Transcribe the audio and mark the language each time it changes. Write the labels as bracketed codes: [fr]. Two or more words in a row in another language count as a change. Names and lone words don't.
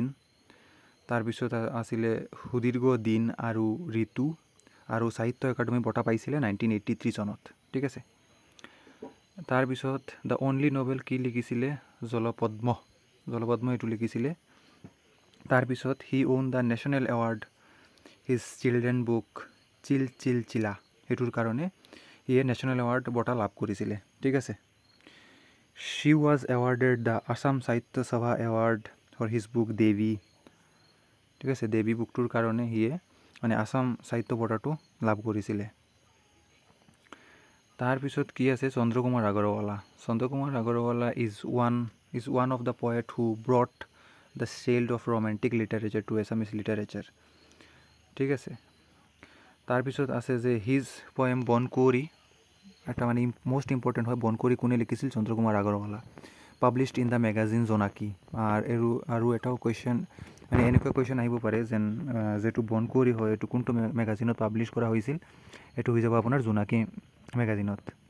[as] তাৰপিছত আছিলে সুদীৰ্ঘ দিন আৰু ঋতু আৰু সাহিত্য একাডেমি বঁটা পাইছিলে 1983 চনত। ঠিক আছে। তাৰপিছত [en] the only novel [as] কি লিখিছিলে জলপদ্ম এইটো লিখিছিলে। তাৰপিছত [en] he won the national award his children book [as] চিলা সেইটোৰ কাৰণে সিয়ে [en] national award [as] বঁটা লাভ কৰিছিলে। ঠিক আছে। [en] She was awarded the Assam Sahitya Sabha award for his book Devi. [as] ঠিক আছে। দেৱী বুকটোৰ কাৰণে সিয়ে মানে আছাম সাহিত্য বঁটাটো লাভ কৰিছিলে। তাৰপিছত কি আছে [en] Chandrakumar Agarwala is one of the poet who brought the child of romantic literature to Assamese literature. [as] ঠিক আছে। তাৰপিছত আছে যে [en] his poem [as] বনকুঁৱৰী এটা মানে [en] most important [as] হয়। বনকুঁৱৰী কোনে লিখিছিল চন্দ্ৰকুমাৰ আগৰৱালা। [en] Published in the magazine Jonaki. [as] আৰু এটাও কুৱেশ্যন মানে এনেকুৱা কুৱেশ্যন আহিব পাৰে যেন যিটো বনকুঁৱৰী হয় এইটো কোনটো মেগাজিনত পাব্লিছ কৰা হৈছিল এইটো হৈ যাব আপোনাৰ জোনাকী মেগাজিনত।